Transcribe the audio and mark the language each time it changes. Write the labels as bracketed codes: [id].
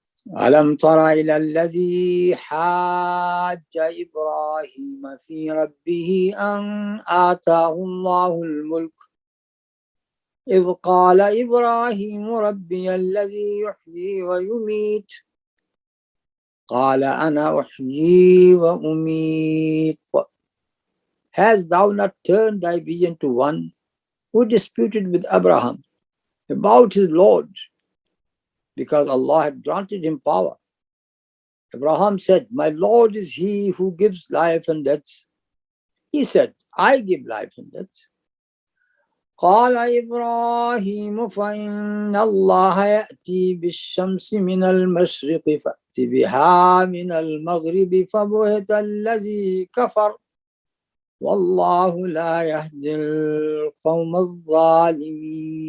[ar] ألم تر إلى الذي حاج إبراهيم في ربه أن آتاه الله الملك إذ قال إبراهيم ربي الذي يحيي ويميت قال أنا أحيي وأميت. [en] Hast thou not turned thy vision to one who disputed with Abraham about his Lord, because Allah had granted him power? Abraham said, my Lord is he who gives life and death. He said, I give life and death. [ar] قال إبراهيم فإن الله يأتي بالشمس من المشرق فأت بها من المغرب فبهت الذي كفر والله لا يهدي القوم الظالمين.